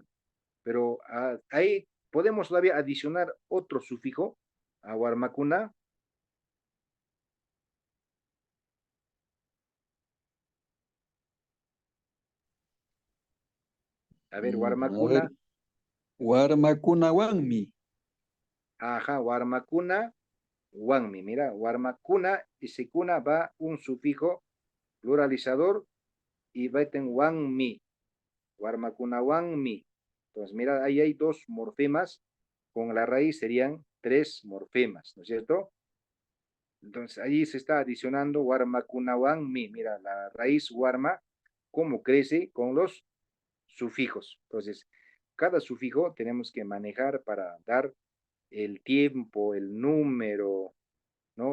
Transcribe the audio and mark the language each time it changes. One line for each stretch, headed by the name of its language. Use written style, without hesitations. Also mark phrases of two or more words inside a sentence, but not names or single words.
Spanish: Pero ahí podemos todavía adicionar otro sufijo a guarmacuna. A ver, A ver, guarmacuna,
Quechua: Guarmacuna Wanmi. ajá, guarmacuna, guanmi.
Spanish: Mira, guarmacuna, ese cuna va un sufijo pluralizador y va en wanmi,
Quechua: guarmacuna wanmi.
Spanish: Entonces, mira, ahí hay dos morfemas, con la raíz serían tres morfemas, ¿no es cierto? Entonces, ahí se está adicionando
Quechua: guarmacuna wanmi.
Spanish: Mira, la raíz guarma, cómo crece con los sufijos. Entonces, cada sufijo tenemos que manejar para dar el tiempo, el número, ¿no?